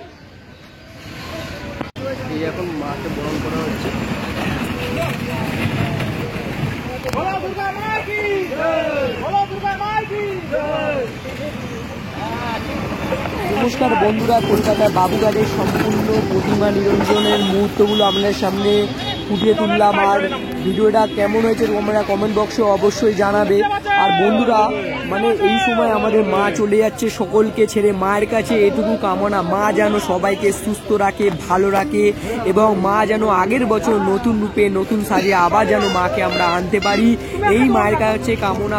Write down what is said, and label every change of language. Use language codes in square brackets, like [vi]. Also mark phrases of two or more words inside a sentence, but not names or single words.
[bn] এখন মাকে বরণ করা হচ্ছে। [hi] बोलो दुर्गा माई की जय, बोलो दुर्गा माई की जय। [bn] নমস্কার বন্ধুরা, কলকাতার বাবুঘাটের সম্পূর্ণ প্রতিমা নিরঞ্জনের মুহূর্তগুলো আপনাদের সামনে ফুটিয়ে তুললাম। আর ভিডিওটা কেমন হয়েছে তোমরা কমেন্ট বক্সে অবশ্যই জানাবে। আর বন্ধুরা মানে এই সময় আমাদের মা চলে যাচ্ছে সকলকে ছেড়ে, মায়ের কাছে এটুকু কামনা মা যেন সবাইকে সুস্থ রাখে, ভালো রাখে এবং মা যেন আগের বছর নতুন রূপে নতুন সাজে আবার যেন মাকে আমরা আনতে পারি, এই মায়ের কাছে কামনা।